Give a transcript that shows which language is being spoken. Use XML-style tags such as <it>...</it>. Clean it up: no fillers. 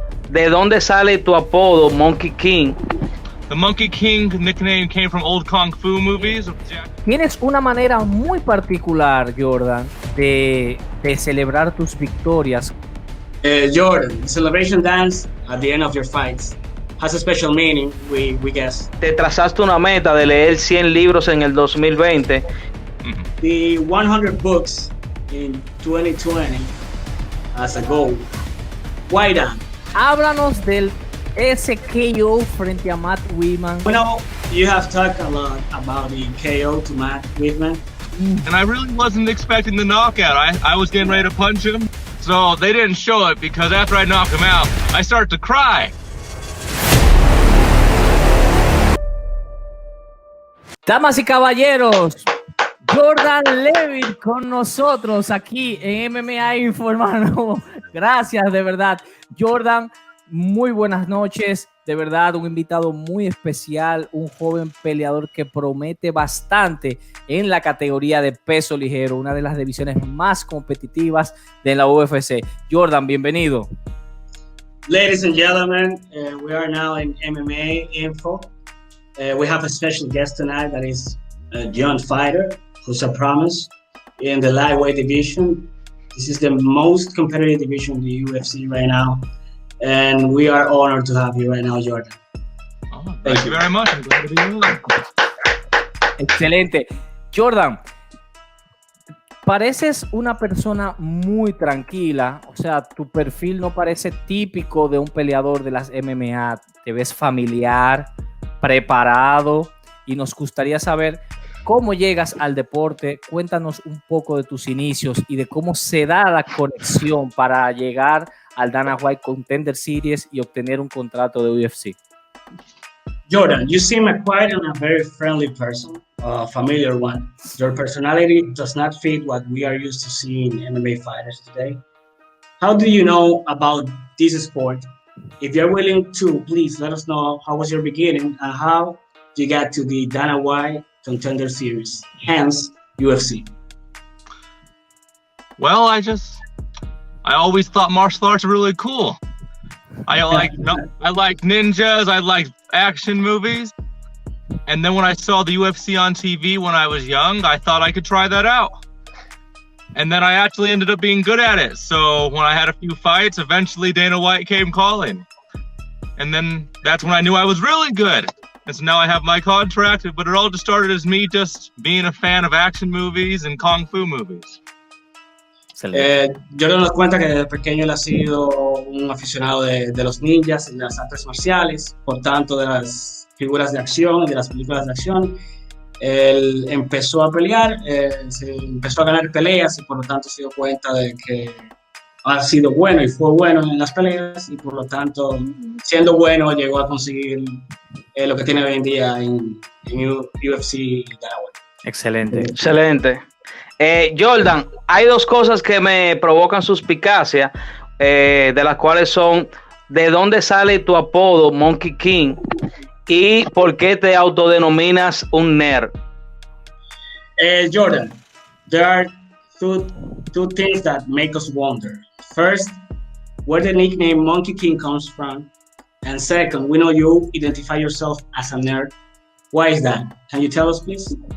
<es>¿de dónde sale tu apodo Monkey King?</es> <en>The Monkey King nickname came from old Kung Fu movies.</en> <es>Tienes una manera muy particular, Jordan, de celebrar tus victorias.</es> <en>Jordan, the celebration dance at the end of your fights has a special meaning, we guess.</en> <es>Te trazaste una meta de leer 100 libros en el 2020.</es> <en>The 100 books in 2020 as a goal. Why that?</en> <es>Háblanos del SKO frente a Matt Wiman.</es> <en>You know, you have talked a lot about the KO to Matt Wiman. And I really wasn't expecting the knockout. I was getting ready to punch him. So they didn't show it because after I knocked him out, I started to cry.</en> <es>Damas y caballeros, Jordan Leavitt con nosotros aquí en MMA Info, hermano. Gracias, de verdad. Jordan, muy buenas noches. De verdad, un invitado muy especial, un joven peleador que promete bastante en la categoría de peso ligero, una de las divisiones más competitivas de la UFC. Jordan, bienvenido.</es> <en>Ladies and gentlemen, we are now in MMA Info. We have a special guest tonight that is a young fighter who's a promise in the lightweight division. This is the most competitive division in the UFC right now. And we are honored to have you right now, Jordan. Oh, thank you very much. I'm glad to be here.</en> <es>Excelente. Jordan, pareces una persona muy tranquila. O sea, tu perfil no parece típico de un peleador de las MMA. Te ves familiar, preparado, y nos gustaría saber cómo llegas al deporte. Cuéntanos un poco de tus inicios y de cómo se da la conexión para llegar al Dana White Contender Series y obtener un contrato de UFC.</es> <en>Jordan, you seem quite a very friendly person, a familiar one. Your personality does not fit what we are used to seeing MMA fighters today. How do you know about this sport? If you're willing to, please let us know how was your beginning and how you got to the Dana White Contender Series, hence UFC. Well, I always thought martial arts were really cool. I like ninjas, I like action movies. And then when I saw the UFC on TV when I was young, I thought I could try that out. And then I actually ended up being good at it. So when I had a few fights, eventually Dana White came calling. And then that's when I knew I was really good. And so now I have my contract, but it all just started as me just being a fan of action movies and Kung Fu movies.</en> <es>Jordan nos cuenta que desde pequeño él ha sido un aficionado de los ninjas y de las artes marciales, por tanto de las figuras de acción y de las películas de acción. Él empezó a pelear, se empezó a ganar peleas y por lo tanto se dio cuenta de que ha sido bueno y fue bueno en las peleas y por lo tanto, siendo bueno, llegó a conseguir lo que tiene hoy en día en UFC y Dana White. Excelente. Excelente. Jordan, hay dos cosas que me provocan suspicacia, de las cuales son: ¿de dónde sale tu apodo Monkey King? ¿Y por qué te autodenominas un nerd?</es> <en>Jordan, there are two things that make us wonder. First, where the nickname Monkey King comes from. And second, we know you identify yourself as a nerd. Why is that? Can you tell us, please?</en>